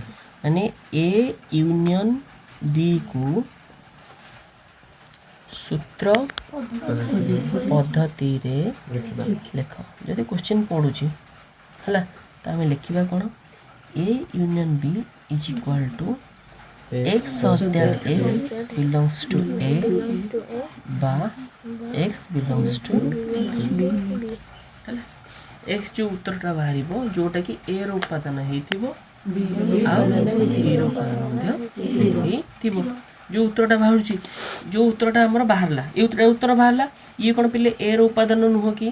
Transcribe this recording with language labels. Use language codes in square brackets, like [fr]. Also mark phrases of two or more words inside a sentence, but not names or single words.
[or] ମାନେ [en] A union B [or] କୁ ସୂତ୍ର ପଦ୍ଧତିରେ ଲେଖ। ଯଦି କୋଶ୍ଚିନ୍ ପଡ଼ୁଛି ହେଲା, ତ ଆମେ ଲେଖିବା କ'ଣ? [en] A union B is equal to x such that x belongs to A ବା x belongs to B। [or] x ଯେଉଁ ଉତ୍ତରଟା ବାହାରିବ, ଯେଉଁଟାକି A ର ଉପାଦାନ ହେଇଥିବ ଆଉ B ର ଉପାଦାନ ମଧ୍ୟ ହେଇଥିବ। ଯେଉଁ ଉତ୍ତରଟା ବାହାରୁଛି, ଯେଉଁ ଉତ୍ତରଟା ଆମର ବାହାରିଲା, ଏ ଉତ୍ତର ବାହାରିଲା, ଇଏ କ'ଣ ପିଲେ A ର ଉପାଦାନ ନୁହଁ କି?